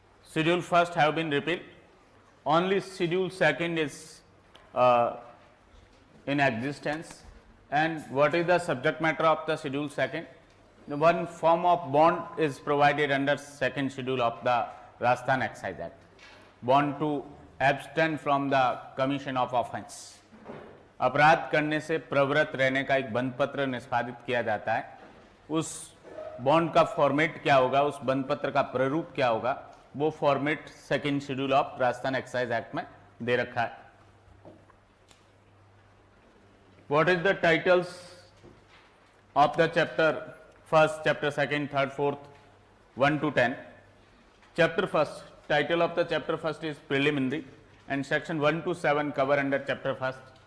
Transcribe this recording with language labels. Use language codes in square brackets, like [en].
[en] Schedule first have been repealed. Only schedule second is in existence. And what is the subject matter of the schedule second? The one form of bond is provided under second schedule of the Rajasthan Excise Act. Bond to abstain from the commission of offense. [hi] अपराध करने से प्रवृत्त रहने का एक बंद पत्र निष्पादित किया जाता है. उस बॉन्ड का फॉर्मेट क्या होगा, उस बंद पत्र का प्रारूप क्या होगा, वो format [en] second schedule of Rajasthan excise act [hi] में दे रखा है. [en] What is the titles of the chapter first, chapter second, third, fourth, 1 to 10? Chapter first, title of the chapter first is preliminary and section 1 to 7 cover under chapter first.